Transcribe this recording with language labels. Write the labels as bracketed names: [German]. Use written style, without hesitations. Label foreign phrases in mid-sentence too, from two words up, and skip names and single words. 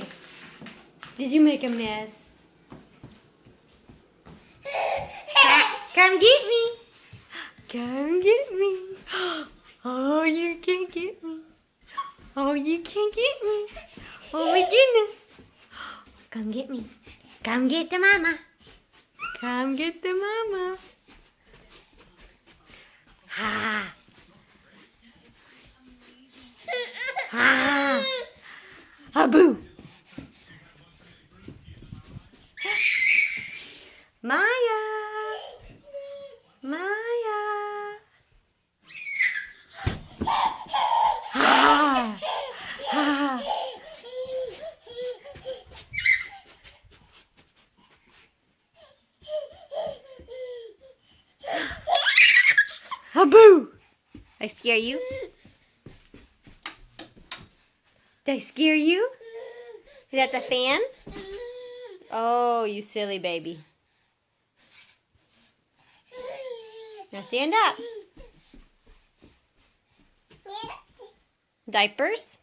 [English] Did you make a mess? Come get me. Come get me. Oh, you can't get me. Oh, you can't get me. Oh my goodness. Come get me. Come get the mama. Come get the mama. Ha. Ha. Haboo. Maya. Maya. Ha. Ha. Haboo! I scare you? Did I scare you? Is that the fan? Oh, you silly baby. Now stand up. Diapers?